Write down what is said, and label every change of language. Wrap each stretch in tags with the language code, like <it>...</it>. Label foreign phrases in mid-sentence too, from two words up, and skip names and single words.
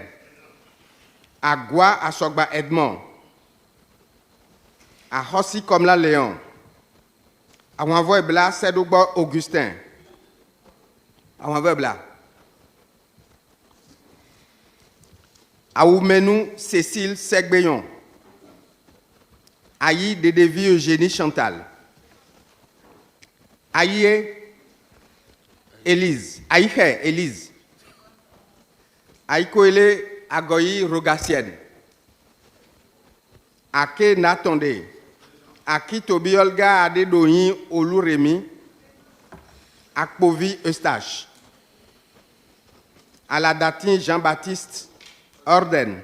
<fr>Agua Asogba Edmond. Ahossi Komla Léon. Awanvoye Bla Sedouba Augustin. Awanvoye Bla. Aoumenou Cécile Segbeyon. Aïe Dedevi Eugénie Chantal. Aïe Élise. Aïe Élise. Aïe Koele Agoyi Rogassienne. Ake Natonde. Aki Tobi Olga Adedoyin Oluremi. Akpovi Eustache. Aladatin Jean-Baptiste Orden.</fr>